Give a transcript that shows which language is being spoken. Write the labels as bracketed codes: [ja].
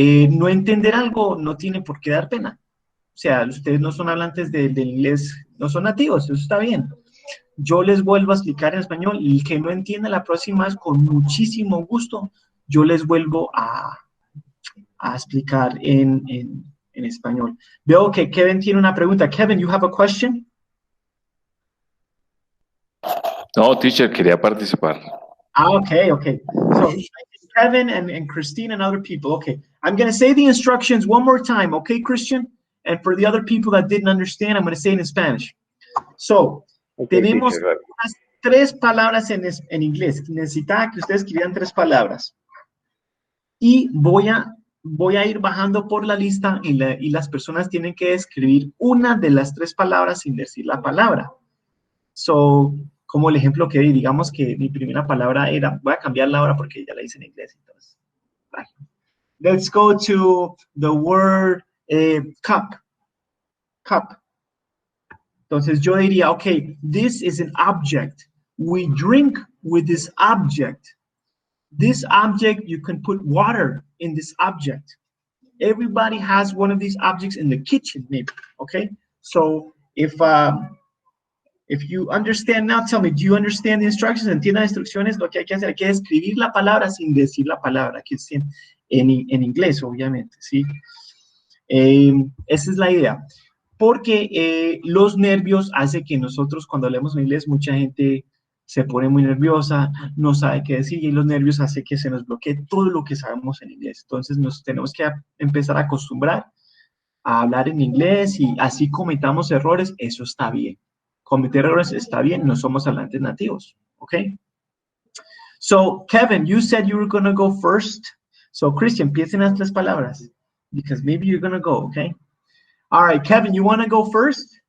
[es] No entender algo no tiene por qué dar pena. O sea, ustedes no son hablantes del inglés, no son nativos, eso está bien. Yo les vuelvo a explicar en español y el que no entienda la próxima vez, con muchísimo gusto, yo les vuelvo a explicar en español. Veo que Kevin tiene una pregunta. [en] Kevin, you have a question? [es] No, teacher, quería participar. [en] Okay. So Kevin and Christine and other people. Okay, I'm going to say the instructions one more time. Okay, Christian? And for the other people that didn't understand, I'm going to say it in Spanish. [es] So, tenemos unas 3 palabras en inglés. Necesitaba que ustedes escribieran 3 palabras. Y voy a ir bajando por la lista y las personas tienen que escribir una de las 3 palabras sin decir la palabra. So, como el ejemplo que di, digamos que mi primera palabra era, voy a cambiarla ahora porque ya la hice en inglés, entonces, vale. [en] Let's go to the word cup. Cup. Entonces yo diría, okay, this is an object. We drink with this object. This object, you can put water in this object. Everybody has one of these objects in the kitchen, maybe, okay? So if you understand now, tell me, do you understand the instructions? [es] ¿Entiende las instrucciones? Lo que hay que hacer, hay que escribir la palabra sin decir la palabra, que es en inglés, obviamente, ¿sí? Esa es la idea. Porque los nervios hacen que nosotros cuando leemos en inglés, mucha gente se pone muy nerviosa, no sabe qué decir, y los nervios hacen que se nos bloquee todo lo que sabemos en inglés. Entonces nos tenemos que empezar a acostumbrar a hablar en inglés, y así cometamos errores, eso está bien. Cometer errores está bien, no somos hablantes nativos, ¿ok? [en] So, Kevin, you said you were going to go first. So, Christian, [es] piensen las tres palabras, [en] because maybe you're going to go, okay? All right, Kevin, you want to go first?